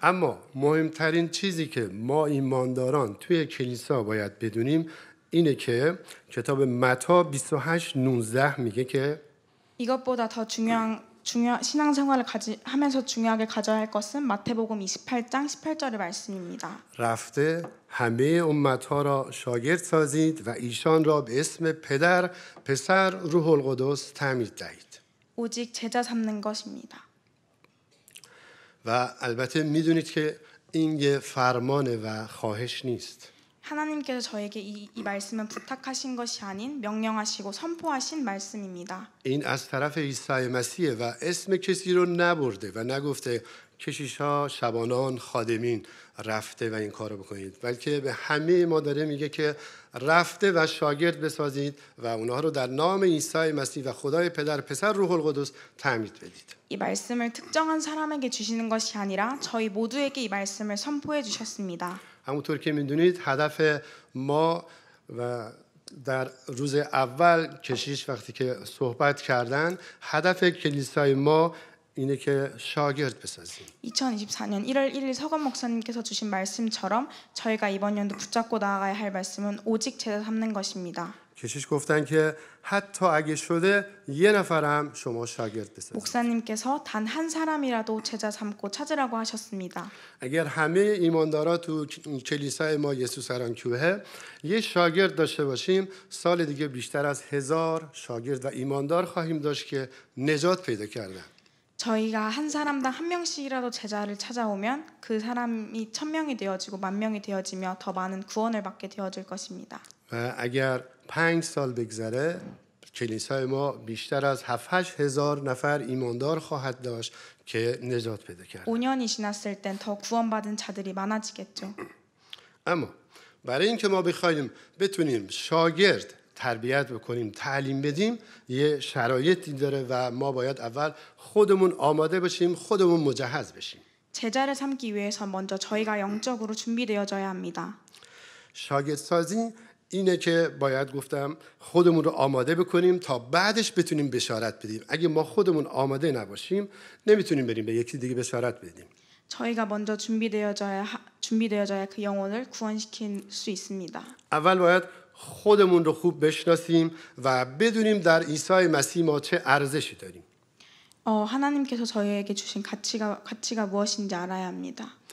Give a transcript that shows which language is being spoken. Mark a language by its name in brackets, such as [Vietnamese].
[Persian] اما مهمترین چیزی که ما ایمانداران توی کلیسا باید بدونیم اینه که کتاب متی 28:19 میگه که [Korean] 이것보다 더 신앙생활을 하면서 중요하게 가져야 할 것은 마태복음 28장 18절의 말씀입니다. [Persian] رفته همه امتها را شاگرد سازید و ایشان را به اسم پدر، پسر، روح القدس تعمید دهید. [Korean] 오직 제자 삼는 것입니다. [Persian] و البته میدونید که این یه فرمانه و خواهش نیست. [Korean] 하나님께서 저에게 이 말씀은 부탁하신 것이 아닌 명령하시고 선포하신 말씀입니다. [Persian] این از طرف عیسی مسیحه و اسم کسی رو نبرده و نگفته کشیش‌ها، شبانان، خادمین رفته و این کارو بکنید، بلکه به همه ما داره میگه که رفته و شاگرد بسازید و اونها رو در نام عیسی مسیح و خدای پدر، پسر، روح القدس تعمید بدید. [Korean] 이 말씀을 특정한 사람에게 주시는 것이 아니라 저희 모두에게 이 말씀을 선포해 주셨습니다. [Persian] همونطور که میدونید هدف ما و در روز اول کشیش وقتی که صحبت کردن هدف کلیسای ما اینه که شاگرد بسازیم. [Korean] 2024년 1월 1일 서건 목사님께서 주신 말씀처럼 저희가 이번 연도 붙잡고 나아가야 할 말씀은 오직 제자 삼는 것입니다. [Persian] کشیش گفتن که حتی اگه شده یه نفرم شما شاگرد بسازید. [Korean] 목사님께서 단 한 사람이라도 제자 삼고 찾으라고 하셨습니다. [Persian] اگر همه ایماندارا تو کلیسای ما یسوع سرانکوه یه شاگرد داشته باشیم سال دیگه بیشتر از 1000 شاگرد و ایماندار خواهیم داشت که نجات پیدا کردن. [Korean] 저희가 한 사람당 한 명씩이라도 제자를 찾아오면 그 사람이 1000명이 되어지고 10,000명이 되어지며 더 많은 구원을 받게 되어질 것입니다. [Persian] و اگر 5 سال بگذره کلیسای ما بیشتر از 7-8 هزار نفر ایماندار خواهد داشت که نجات پیدا کرد. [Korean] 5년이 지났을 땐 더 구원받은 자들이 많아지겠죠. [Persian] اما برای اینکه ما بخوایم بتونیم شاگرد تربیت بکنیم، تعلیم بدیم، یه شرایطی داره و ما باید اول خودمون آماده بشیم، خودمون مجهز بشیم. [Korean] 제자를 삼기 위해서 먼저 저희가 영적으로 준비되어져야 합니다. [Persian] شاگردسازی اینه که باید گفتم خودمون رو آماده بکنیم تا بعدش بتونیم بشارت بدیم. اگه ما خودمون آماده نباشیم نمیتونیم بریم به یکی دیگه بشارت بدیم. [Korean] 저희가 먼저 준비되어져야 그 영혼을 구원시킬 수 있습니다. [Persian] اول باید خودمون رو خوب بشناسیم و بدونیم در عیسی مسیح ما چه ارزشی داریم. [Korean] 하나님께서 저희에게 주신 가치가 무엇인지 알아야 합니다.